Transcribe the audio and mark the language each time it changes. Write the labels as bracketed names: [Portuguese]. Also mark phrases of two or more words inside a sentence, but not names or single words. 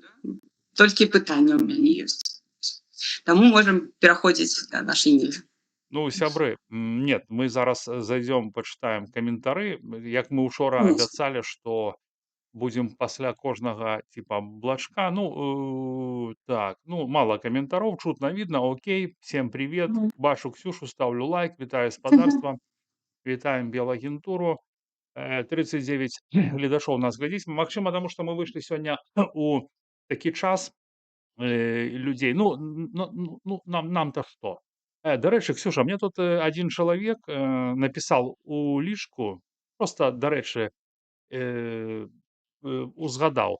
[Belarusian] Толькі пытанне ў мяне ёсць. Таму можам пераходзіць да нашай нівы. Ну, сябры, нет, мы зараз зайдзём, пачытаем каментары. Як мы учора [Russian] Конечно. [Belarusian] абяцалі, што будзем пасля кожнага типа блачка. Ну, так, ну, мало каментароў, чутно, [Russian] видно, окей. Всем привет. [Belarusian] Бачу Ксюшу, ставлю лайк. Вітаю спадарства. Вітаем Белагентуру. 39 гледачоў нас глядзіць. Магчыма, таму што мы выйшлі сёння у такі час людзей. Ну, нам-то што? Дарэчы, Ксюша, мне тут один чалавек напісаў у лічку, просто, дарэчы, узгадаў.